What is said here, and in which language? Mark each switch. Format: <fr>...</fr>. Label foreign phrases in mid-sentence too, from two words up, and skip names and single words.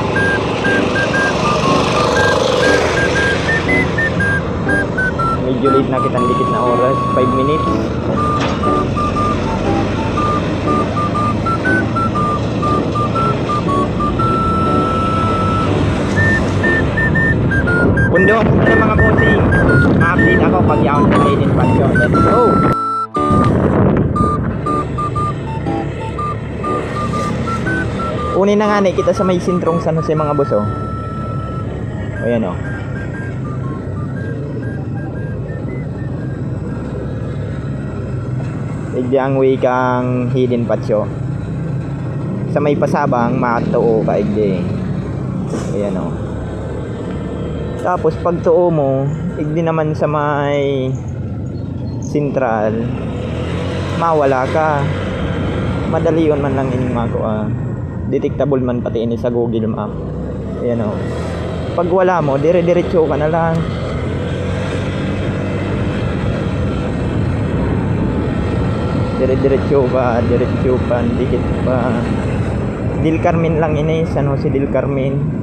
<bik>Medyo late na kitang dikit na oras, 5 minutes. Pundo na mga bossing. Ma-update ako pag yaon sa Hidden Patio.</bik> <en>Let's go!</en> <bik>Unin na nga ni kita sa may sintrong San Jose mga boss oh. Ayan oh. Igdi ang way kang Hidden Patio. Sa may pasabang matuo ka igdi. Ayan oh. Tapos pag tuo mo, igdi naman sa may Central, mawala ka. Madali yun man lang ining makuha. Detectable man pati ini sa Google Map. Ayan o. Pag wala mo, dire-diretso ka na lang. Dire-diretso ka, dikit pa. Del Carmen lang ini, San Jose Del Carmen.</bik>